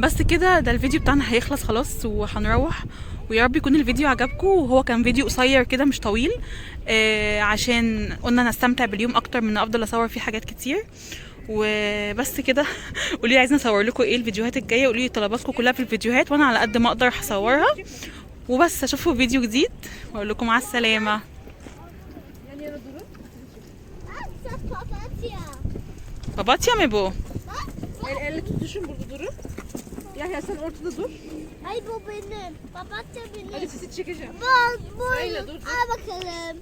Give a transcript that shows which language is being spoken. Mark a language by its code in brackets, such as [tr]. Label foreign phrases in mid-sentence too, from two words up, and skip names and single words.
[ar] بس كده، ده الفيديو بتاعنا هيخلص خلاص وهنروح. ويا رب يكون الفيديو عجبكم، وهو كان فيديو قصير كده مش طويل، عشان قلنا نستمتع باليوم اكتر من افضل اصور فيه حاجات كتير. وبس كده. قولي عايزين اصور لكم ايه الفيديوهات الجايه، قولي طلباتكم كلها في الفيديوهات وانا على قد ما اقدر هصورها. وبس اشوفكم فيديو جديد واقول لكم مع السلامه. [tr] Papatya mı bu? El tutuşun burada durun. Yahya sen ortada dur. Ay bu benim. Papatya benim. Hadi sizi çekeceğim. Bu. Sayla dur.